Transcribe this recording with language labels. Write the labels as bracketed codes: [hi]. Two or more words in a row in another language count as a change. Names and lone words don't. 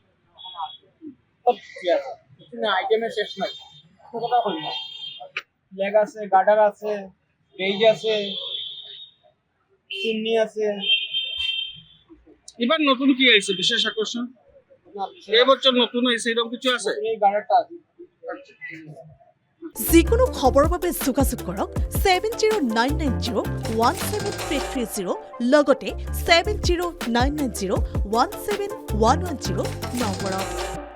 [bn] সব ঠিক আছে। কিছু না, আইটেমের শেষ নাই। কথা হল না। লেগ আছে, গার্ডার আছে, বেইজ আছে, চুন্নি আছে। এবার নতুন কি আইছে বিশেষ আকর্ষণ? না, এই বছর নতুন হয়েছে এরকম কিছু আছে? এই গার্ডারটা আছে। [as] যিকোনো খবৰৰ বাবে যোগাযোগ কৰক 7099017330 লগতে 7099017110 নম্বৰত।